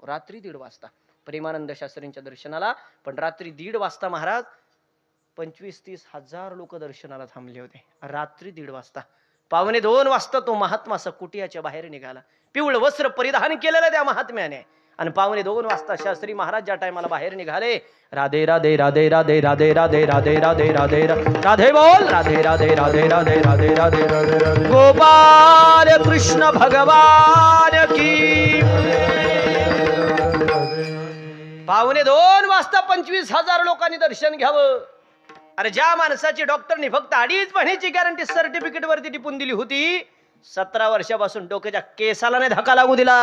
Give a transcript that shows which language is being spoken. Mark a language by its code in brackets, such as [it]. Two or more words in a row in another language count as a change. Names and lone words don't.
[mr] रात्री 1:30 वाजता प्रेमानंद शास्त्रींच्या दर्शनाला. पण रात्री 1:30 वाजता महाराज 25-30 हजार लोक दर्शनाला थांबले होते. रात्री 1:30 वाजता. पावणे 2 वाजता तो महात्मा असा कुटियाच्या बाहेर निघाला. पिवळं वस्त्र परिधान केलेलं त्या महात्म्याने. आणि पावणे 2 वाजता शास्त्री महाराज ज्या टायमाला बाहेर निघाले, [hi] राधे राधे राधे राधे राधे राधे राधे राधे राधे राधे बोल, राधे राधे राधे राधे राधे राधे राधे गोपाल कृष्ण भगवान की. [mr] पावणे 2 वाजता 25,000 लोकांनी दर्शन घ्यावं. अरे ज्या माणसाची डॉक्टरनी फक्त 2.5 महिन्याची [en] guarantee certificate [mr] वरती टिपून दिली होती, 17 वर्षापासून डोक्याच्या केसाला नाही धक्का लागू दिला.